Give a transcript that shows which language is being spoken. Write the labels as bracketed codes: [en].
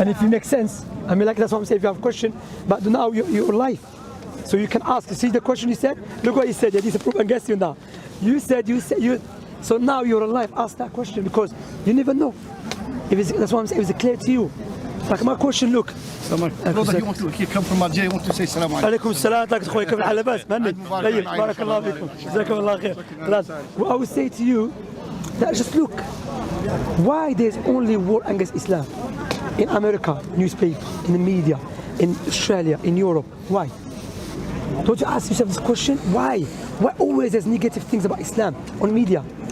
[en] And if it makes sense, I mean, like that's what I'm saying, if you have a question, but now your life. So you can ask, see the question you said? Look what he said, yeah, this is a proof against you now. You said, so now you're alive, ask that question because you never know. That's what I'm saying, if it's clear to you. Like my question, look. He come from Algeria, want to say salam alaikum. [ar] عليكم السلام لك اخوي كيف الحال لاباس مهني طيب بارك الله فيكم جزاكم الله خير. [en] What I would say to you that just look why there's only war against Islam in America, newspaper, in the media, in Australia, in Europe. Why? Don't you ask yourself this question? Why always there's negative things about Islam on media?